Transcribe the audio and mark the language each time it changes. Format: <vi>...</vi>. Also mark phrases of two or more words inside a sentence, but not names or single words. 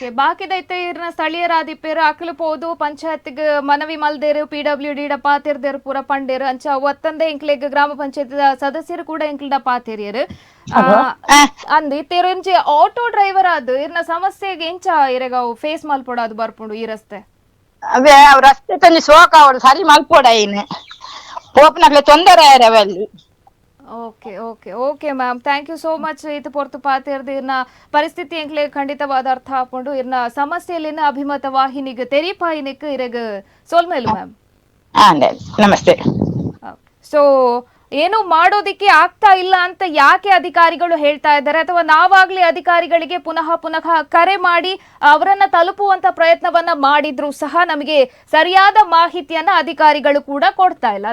<tcy>ಬಾಕಿದೈತೆ ಇರ್ನ ಸ್ಥಳೀಯರಾದಿಪ್ಪೇರು ಅಕ್ಲು ಪೋದು ಪಂಚಾಯತ್ಗ್ ಮನವಿ ಮಲ್ದೇರು PWD ಡ ಪಾತೇರ್ದೇರು ಪೂರ ಪಂಡೇರು ಅಂಚ ಒತ್ತಂದೆ ಎಂಕ್ಲೆಗ್ ಗ್ರಾಮ ಪಂಚಾಯತ್ ಸದಸ್ಯರು ಕೂಡ ಎಂಕ್ಲಡ ಪಾತೇರಿಯರು ಅಂದ್ ತೆರಂಜಿ</tcy> <en>auto driver</en> <tcy>ಆದ್ ಇರ್ನ ಸಮಸ್ಯೆಗೆ ಎಂಚ ಇರೆಗ ಫೇಸ್ ಮಲ್ಪೊಡಾದು ಬರ್ಪುಂಡು ಈ ರಸ್ತೆ? ಅವೇ ಅವ್ ರಸ್ತೆ ತಂಜಿ ಸೋಕ ಅವಡು ಸರಿ ಮಲ್ಪೋಡ ಇನ್ನು ಪೋಪನಕ್ಲೆ ತೊಂದರೆ ಅವೆಲ್ಲಿ.</tcy> <en>Okay okay okay ma'am, thank you so much.</en> <tcy>ಇದು ಪೊರ್ತು ಪಾತೇರ್ದು ಇರ್ನ ಪರಿಸ್ಥಿತಿ ಎಂಕ್ಲೆ ಖಂಡಿತವಾದ ಅರ್ಥ ಹಾಕೊಂಡು ಇರ್ನ ಸಮಸ್ಯೆಲಿನ ಅಭಿಮತ ವಾಹಿನಿಗೆ ತೆರಿಪಾಯಿನಿಕ್ ಇರೆಗ್ ಸೋಲ್ಮೇಲು ಮ್ಯಾಮ್. ನಮಸ್ತೆ.</tcy> <kn>ಸೊ ಏನು ಮಾಡೋದಿಕ್ಕೆ ಆಗ್ತಾ ಇಲ್ಲ ಅಂತ ಯಾಕೆ ಅಧಿಕಾರಿಗಳು ಹೇಳ್ತಾ ಇದ್ದಾರೆ, ಅಥವಾ ನಾವಾಗ್ಲಿ ಅಧಿಕಾರಿಗಳಿಗೆ ಪುನಃ ಪುನಃ ಕರೆ ಮಾಡಿ ಅವರನ್ನ ತಲುಪುವಂತ ಪ್ರಯತ್ನವನ್ನ ಮಾಡಿದ್ರು ಸಹ ನಮಗೆ ಸರಿಯಾದ ಮಾಹಿತಿಯನ್ನ ಅಧಿಕಾರಿಗಳು ಕೂಡ ಕೊಡ್ತಾ ಇಲ್ಲ.</kn>